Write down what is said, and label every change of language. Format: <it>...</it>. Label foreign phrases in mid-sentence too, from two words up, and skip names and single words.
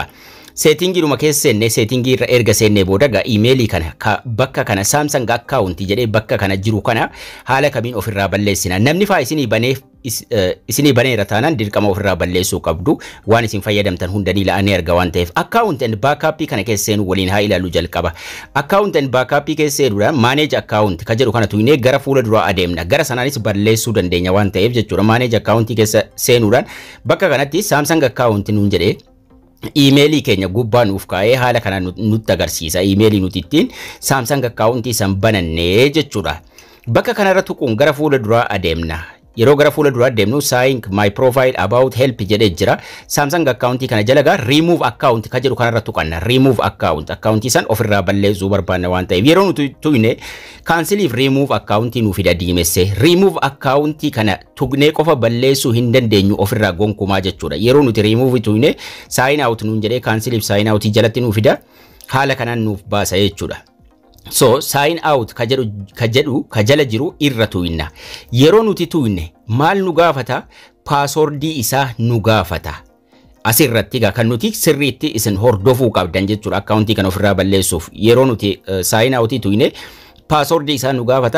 <om>Settingii dhuma keessa seenne settingii irra erga seenne booda ga emailii kana ka bakka kana Samsung account jedhee bakka kana jiru kana haala kamiin ofirraa balleessina. Namni faa isinii baneera taanaan dirqama ofirraa balleessuu qabdu waan isin fayyadamtan hundanii la'anii arga waan ta'eef</om> <en>account and backup</en> <om>kana keessa seenu waliin haa ilaallu jalqaba.</om> <en>Account and backup</en> <om>keessa seenuudhaan</om> <en>manage account</en> <om>ka jedhu kana tuqnee gara fuula duraa adeemna. Gara sanaanis balleessuu dandeenya waan ta'eef jechuudha.</om> <en>Manage account</en> <om>keessa seenuudhaan bakka kanatti Samsung account nuun jedhee emailii keenya gubbaa nuuf kaa'ee haala kana nutti agarsiisa. Emailii nuti ittiin Samsung akkaawuntii san banannee jechuudha. Bakka kanarra tuquun gara fuula duraa adeemna. Yeroo gara fuula duraa deemnu</om> <en>sign my profile about help</en> <om>jedhee jira. Samsung akkaawuntii kana jalagaa</om> <en>remove account</en> <om>ka jedhu kanarra tuqanna. Remove akkaawuntii san ofirraa balleessuu barbaanna waan ta'eef yeroo nuti tuqne canceliif remove akkaawuntii nuuf fida diimesse. Remove akkaawuntii kana tuqnee qofa balleessuu hin dandeenyu ofirraa gonkumaa jechuudha. Yeroo nuti remove tuqne</om> <en>sign out</en> <om>nuun jedhee canceliif</om> <en>sign out</en> <om>jalatti nuuf fida haala kanaan nuuf baasa jechuudha.</om> <en>So sign out</en> <om>ka jala jiru irra tuqna. Yeroo nuti tuqne maal nu gaafata? Passwordii isaa nu gaafata. Asirratti kan nuti sirriitti isin hordofuu qabdan jechuudha akkaawuntii kana ofirraa balleessuuf. Yeroo nuti</om> <en>sign out</en> <om>tuqne passwordii isaa nu gaafata.</om>